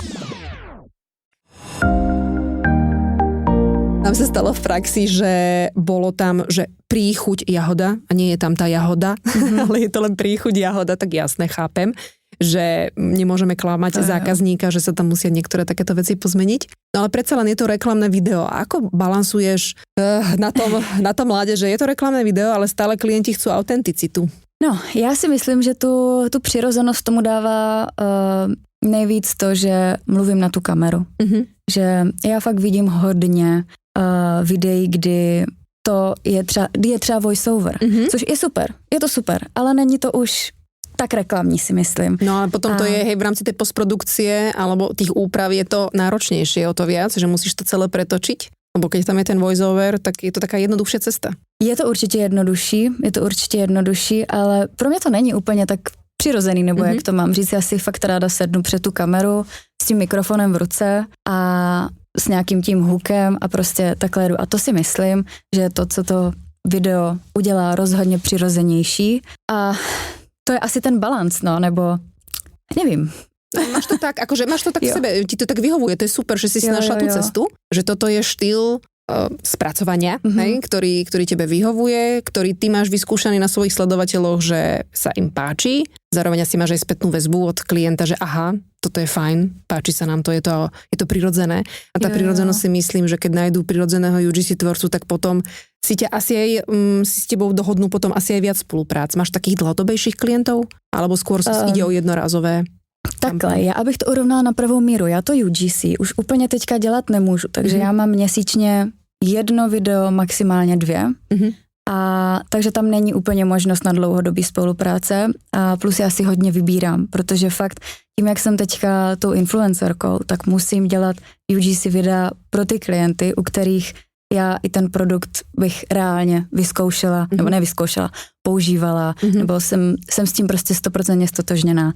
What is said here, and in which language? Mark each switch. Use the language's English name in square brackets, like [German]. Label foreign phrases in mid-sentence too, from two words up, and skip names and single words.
[Slovak] Nám sa stalo v praxi, že bolo tam, že príchuť jahoda a nie je tam tá jahoda, ale je to len príchuť jahoda, tak jasne, chápem, že nemôžeme klamať zákazníka, že sa tam musia niektoré takéto veci pozmeniť. No ale predsa len je to reklamné video. A ako balansuješ na tom ľade, že je to reklamné video, ale stále klienti chcú autenticitu? [Czech] No, já si myslím, že tu přirozenost tomu dává nejvíc to, že mluvím na tu kameru. Že já fakt vidím hodně videí, kdy to je třeba voiceover, což je super, je to super, ale není to už tak reklamní, si myslím. [Slovak] No ale potom to je, hej, v rámci tej postprodukcie alebo tých úprav je to náročnejšie o to viac, že musíš to celé pretočiť? Lebo keď tam je ten voiceover, tak je to taká jednoduchšia cesta. [Czech] Je to určitě jednodušší, ale pro mě to není úplně tak přirozený, nebo jak to mám říct, já si fakt ráda sednu před tu kameru s tím mikrofonem v ruce a s nějakým tím hookem a prostě takhle jdu. A to si myslím, že to, co to video udělá rozhodně přirozenější a to je asi ten balans, no, nebo nevím. [Slovak] Máš to tak v sebe, ti to tak vyhovuje, to je super, že si našla tú cestu, že toto je štýl spracovania, hej, ktorý tebe vyhovuje, ktorý ty máš vyskúšaný na svojich sledovateľoch, že sa im páči, zároveň si máš aj spätnú väzbu od klienta, že aha, toto je fajn, páči sa nám to, je to prirodzené. A tá prirodzenosť si myslím, že keď nájdú prirodzeného UGC tvorcu, tak potom si ťa asi aj si s tebou dohodnú potom asi aj viac spoluprác. Máš takých dlhodobejších klientov? Alebo skôr ide o jednorázové? [Czech] Takhle, já abych to urovnala na pravou míru, já to UGC už úplně teďka dělat nemůžu, takže já mám měsíčně 1 video, maximálně 2 a takže tam není úplně možnost na dlouhodobý spolupráce a plus já si hodně vybírám, protože fakt tím, jak jsem teďka tou influencerkou, tak musím dělat UGC videa pro ty klienty, u kterých já i ten produkt bych reálně vyzkoušela, nebo nevyzkoušela, používala, nebo jsem s tím prostě 100% stotožněná.